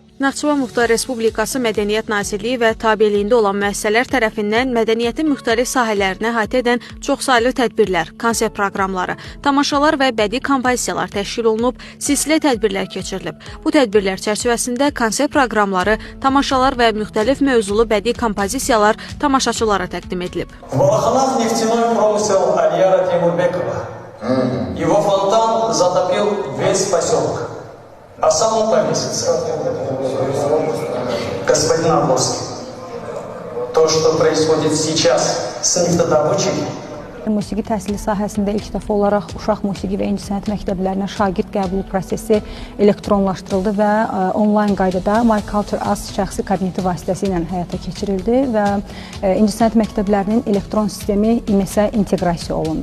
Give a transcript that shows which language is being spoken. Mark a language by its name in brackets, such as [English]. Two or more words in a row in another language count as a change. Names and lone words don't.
[Azerbaijani] Naxçıvan Muxtar Respublikası Mədəniyyət Nazirliyi və tabeliyində olan müəssisələr tərəfindən mədəniyyətin müxtəlif sahələrini əhatə edən çoxsaylı tədbirlər, konsert proqramları, tamaşalar və bədii kompozisiyalar təşkil olunub, silsilə tədbirlər keçirilib. Bu tədbirlər çərçivəsində konsert proqramları, tamaşalar və müxtəlif mövzulu bədii kompozisiyalar tamaşaçılara təqdim edilib. [Russian] Волохонов нефтяной промысел Альяра Тимурбекова. Его фонтан затопил весь поселок. А сам он повесится. Господин Абловский, то, что происходит сейчас с нефтодобычей, [Azerbaijani] Musiqi təhsili sahəsində ilk dəfə olaraq uşaq musiqi və incəsənət məktəblərinə şagird qəbulu prosesi elektronlaşdırıldı və onlayn qaydada My Culture Us şəxsi kabineti vasitəsilə həyata keçirildi və incəsənət məktəblərinin elektron sistemi İMES-ə inteqrasiya olundu.